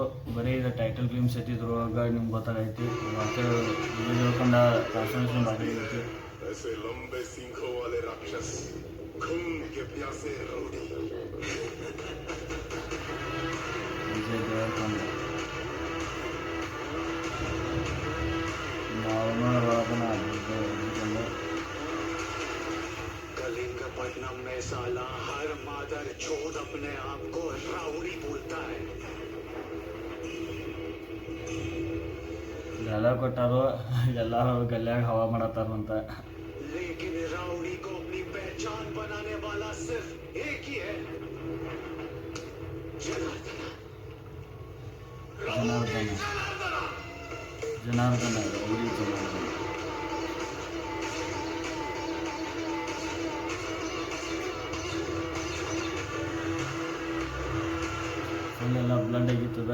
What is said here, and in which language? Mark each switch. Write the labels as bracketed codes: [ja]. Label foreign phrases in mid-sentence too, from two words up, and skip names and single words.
[kn] ಬರೀ ಇದು [en] title glimpse [kn] ಐತಿ. ಇದ್ರೊಳಗೆ ನಿಮ್ಗೆ ಗೊತ್ತಾಗೈತಿ ಹೇಳ್ಕೊಂಡ ಟ್ರಾನ್ಸ್ಫಾರ್ಮೇಷನ್ ಬಾರಿ ಐತಿ. [hi] ऐसे लंबे सींगों वाले राक्षस, खून के प्यासे रौडी. ವಿಜಯ್ ದೇವರಕೊಂಡ कलिंगपट्टनम में साला हर मादर चोद अपने आप को राउडी बोलता है. [kn] ಡೈಲಾಗ್ ಕೊಟ್ಟಾರು, ಎಲ್ಲರೂ ಗಲ್ಯಾಗ ಹವಾ ಮಾಡತ್ತಾರಂತ. [hi] लेकिन राउडी को अपनी पहचान बनाने वाला सिर्फ एक ही है, जनार्दन. [kn] ಜನಾರ್ದನ ಜನಾರ್ದನ ರೌಡಿ ಜನಾರ್ದನ. ಫುಲ್ಲೆಲ್ಲ ಬ್ಲಡ್ ಆಗಿತ್ತದ.